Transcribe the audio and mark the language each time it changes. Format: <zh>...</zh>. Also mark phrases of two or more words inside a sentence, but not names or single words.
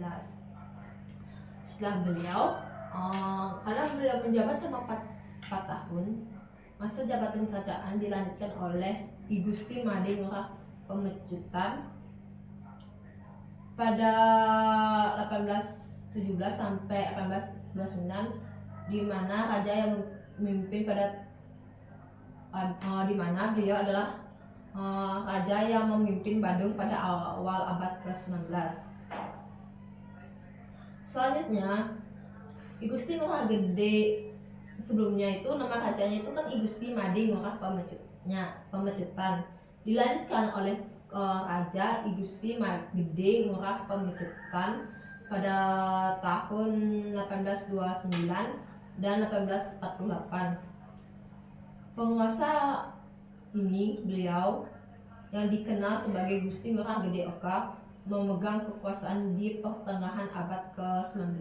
<id>Setelah karena beliau menjabat selama 4 tahun, masa jabatan kerajaan dilanjutkan oleh I Gusti Made Ngurah pemecutan pada 1817 sampai 1829, di mana raja yang memimpin di mana beliau adalah raja yang memimpin Badung pada awal abad ke-19. Selanjutnya, I Gusti Ngurah Gede. Sebelumnya itu nama rajanya itu kan I Gusti Made Ngurah Pemecutan. Dilanjutkan oleh Raja I Gusti Gede Ngurah Pemecutan pada tahun 1829 dan 1848. Penguasa ini beliau yang dikenal sebagai Gusti Ngurah Gede Oka memegang kekuasaan di pertengahan abad ke-19.</id>